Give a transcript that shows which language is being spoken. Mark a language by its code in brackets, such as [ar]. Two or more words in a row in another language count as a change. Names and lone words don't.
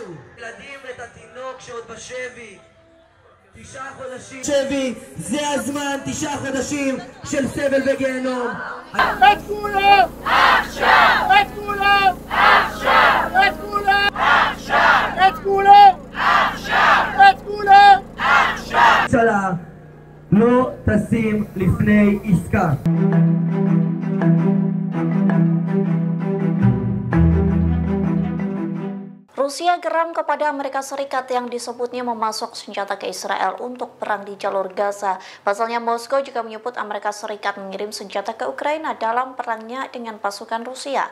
[he] ילדים את התינוק שעוד בשבי 9 חודשים שבי, זה הזמן, 9 חודשים של סבל וגיהנום. את כולם! עכשיו! את כולם! עכשיו! את כולם! עכשיו! את כולם! עכשיו! את כולם! עכשיו! ממשלה לא תשים לפני עסקה. [id] Rusia geram kepada Amerika Serikat yang disebutnya memasok senjata ke Israel untuk perang di jalur Gaza. Pasalnya Moskow juga menyebut Amerika Serikat mengirim senjata ke Ukraina dalam perangnya dengan pasukan Rusia.